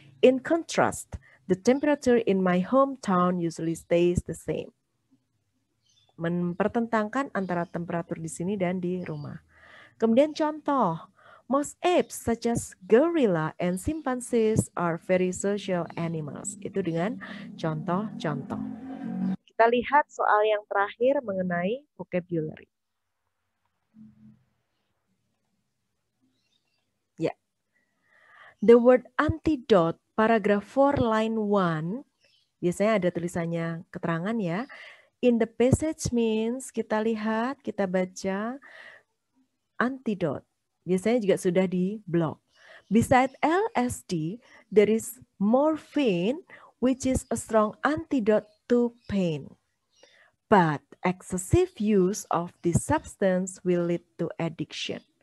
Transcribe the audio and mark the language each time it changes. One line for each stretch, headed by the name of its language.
English: In contrast, the temperature in my hometown usually stays the same.
Indonesian: Mempertentangkan antara temperatur di sini dan di rumah. Kemudian contoh.
English: Most apes such as gorilla and chimpanzees are very social animals.
Indonesian: Itu dengan contoh-contoh. Kita lihat soal yang terakhir mengenai vocabulary.
English: Ya. The word antidote, paragraph 4 line 1,
Indonesian: biasanya ada tulisannya keterangan ya.
English: In the passage means,
Indonesian: kita lihat, kita baca
English: antidote.
Indonesian: Biasanya juga sudah di blog.
English: Beside LSD, there is morphine, which is a strong antidote to pain. But excessive use of this substance will lead to addiction.